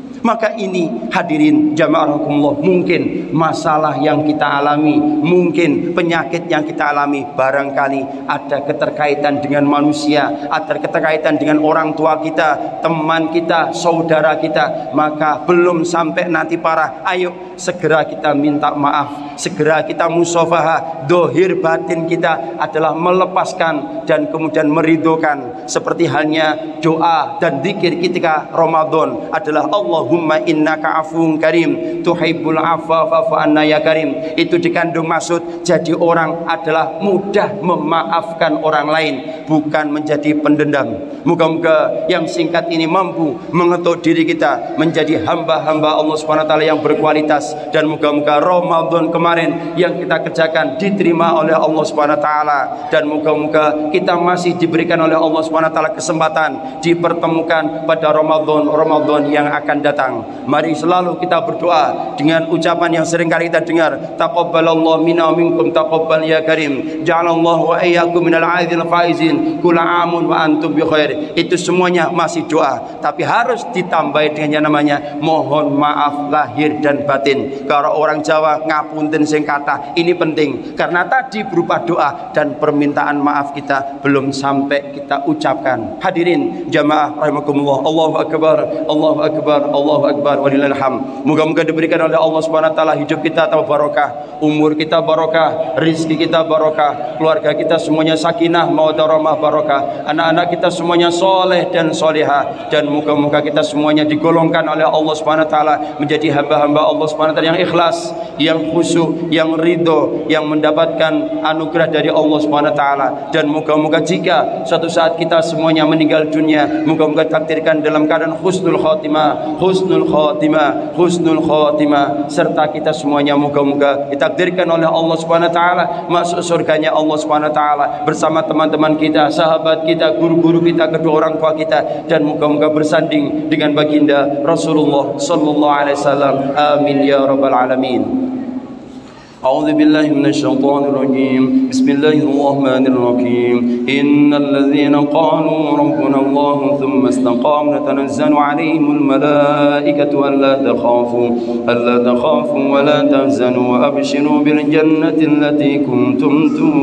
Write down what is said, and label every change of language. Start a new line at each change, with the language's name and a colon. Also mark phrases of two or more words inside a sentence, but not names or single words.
Indonesian: Maka ini hadirin
Arabic: جماعة رحمكم الله,
Indonesian: mungkin masalah yang kita alami, mungkin penyakit yang kita alami, barangkali ada keterkaitan dengan manusia, ada keterkaitan dengan orang tua kita, teman kita, saudara kita. Maka belum sampai nanti parah, ayo segera kita minta maaf, segera kita musafahah. Dohir batin kita adalah melepaskan dan kemudian meridokan. Seperti halnya doa dan zikir ketika Ramadan adalah
Arabic: اللهم إنك عفو كريم تحب العفو فاعف عنا يا كريم.
Indonesian: Itu dikandung maksud jadi orang adalah mudah memaafkan orang lain, bukan menjadi pendendam. Moga-moga yang singkat ini mampu mengetuk diri kita menjadi hamba-hamba Allah
Arabic: سبحانه وتعالى
Indonesian: yang berkualitas, dan moga-moga Ramadan kemarin yang kita kerjakan diterima oleh Allah
Arabic: سبحانه وتعالى,
Indonesian: dan moga-moga kita masih diberikan oleh Allah
Arabic: سبحانه وتعالى
Indonesian: kesempatan dipertemukan pada Ramadan yang akan datang. Mari selalu kita berdoa dengan ucapan yang sering kali kita dengar,
Arabic: تقبل الله منا ومنكم تقبل يا كريم، جعلنا الله وإياكم من العائدين الفائزين، كل عام وأنتم بخير.
Indonesian: Itu semuanya masih doa, tapi harus ditambahi dengan yang namanya mohon maaf lahir dan batin. Kalau orang Jawa
Javanese: ngapunten sing kathah,
Indonesian: ini penting karena tadi berupa doa dan permintaan maaf kita belum sampai kita ucapkan.
Arabic: حاضرين جماعة رحمكم الله, الله أكبر، الله أكبر، الله أكبر، ولله الحمد.
Indonesian: Moga-moga diberikan oleh Allah
Arabic: سبحانه وتعالى
Indonesian: hidup kita tambah barokah, umur kita barokah, rezeki kita barokah, keluarga kita semuanya
Arabic: سكينة مودة رحمة
Indonesian: barokah, anak-anak kita semuanya soleh dan solehah, dan moga-moga kita semuanya digolongkan oleh Allah
Arabic: سبحانه وتعالى
Indonesian: menjadi hamba-hamba Allah
Arabic: سبحانه وتعالى
Indonesian: yang ikhlas, yang khusyuk, yang ridho, yang mendapatkan anugerah dari Allah
Arabic: سبحانه وتعالى.
Indonesian: Dan moga-moga jika suatu saat kita semuanya meninggal dunia, moga-moga takdirkan dalam keadaan
Arabic: حسن الخاتمة, حسن الخاتمة, حسن الخاتمة,
Indonesian: serta kita semuanya moga-moga ditakdirkan oleh Allah
Arabic: سبحانه وتعالى
Indonesian: masuk surganya Allah
Arabic: سبحانه وتعالى
Indonesian: bersama teman-teman kita, sahabat kita, guru-guru kita, kedua orang tua kita, dan moga-moga bersanding dengan baginda Rasulullah
Arabic: صلى الله عليه وسلم. آمين يا رب العالمين. أعوذ بالله من الشيطان الرجيم بسم الله الرحمن الرحيم إن الذين قالوا ربنا الله ثم استقاموا تنزل عليهم الملائكة ألا تخافوا ولا تحزنوا وأبشروا بالجنة التي كنتم توعدون.